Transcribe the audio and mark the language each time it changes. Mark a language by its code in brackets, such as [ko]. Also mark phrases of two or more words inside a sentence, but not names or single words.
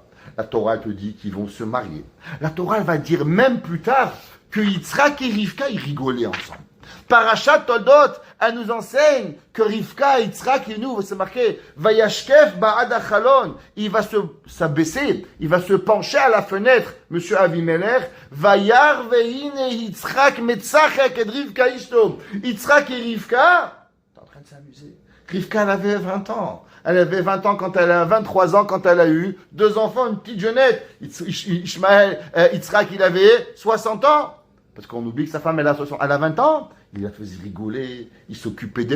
[fr] La Torah, elle te dit qu'ils vont se marier. La Torah, elle va dire même plus tard que Yitzhak et Rivka, ils rigolaient ensemble. Parashat Toldot, elle nous enseigne que Rivka et Yitzhak, et nous, c'est marqué, [he] וישקף בעד החלון, [fr] il va s'abaisser, il va se pencher à la fenêtre, monsieur Avimelech, [he] וירא והנה יצחק מצחק את רבקה אשתו. [fr] Yitzhak et Rivka, t'es en train de s'amuser. Rivka, elle avait 20 ans. Elle avait 20 ans quand elle a 23 ans quand elle a eu 2 enfants, une petite jeunette. Ishmaël, Yitzhak, il avait 60 ans. Parce qu'on oublie que sa femme, elle a 20 ans. Il la faisait rigoler, il s'occupait d'elle.